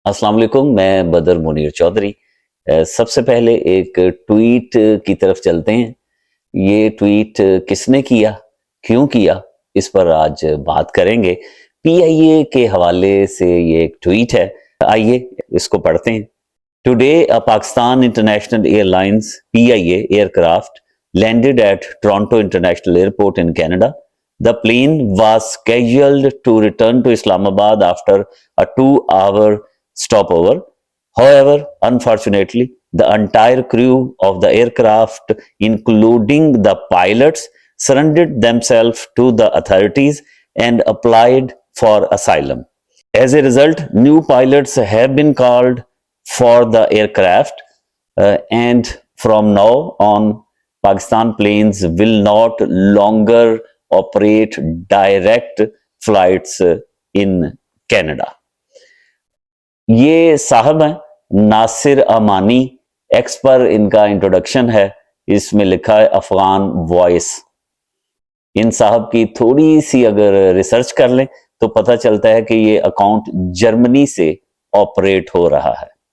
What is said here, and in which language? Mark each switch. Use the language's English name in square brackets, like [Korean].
[Hindi] अस्सलाम वालेकुम, मैं बदर मुनीर चौधरी। सबसे पहले एक ट्वीट की तरफ चलते हैं। ये ट्वीट किसने किया, क्यों किया, इस पर आज बात करेंगे। पीआईए के हवाले से ये एक ट्वीट है, आइए इसको पढ़ते हैं। [English] Today a Pakistan international airlines PIA aircraft landed at Toronto International Airport in Canada. The plane was scheduled to return to Islamabad after a 2-hour stopover. However, unfortunately, the entire crew of the aircraft, including the pilots, surrendered themselves to the authorities and applied for asylum. As a result, new pilots have been called for the aircraft, and from now on, Pakistan planes will not longer operate direct flights in Canada. [Hindi] ये साहब हैं नासिर अमानी, x पर इनका introduction है, इसमें लिखा है Afghan voice. इन साहब की थोड़ी सी अगर रिसर्च कर लें तो पता चलता है कि ये अकाउंट जर्मनी से ऑपरेट हो रहा है।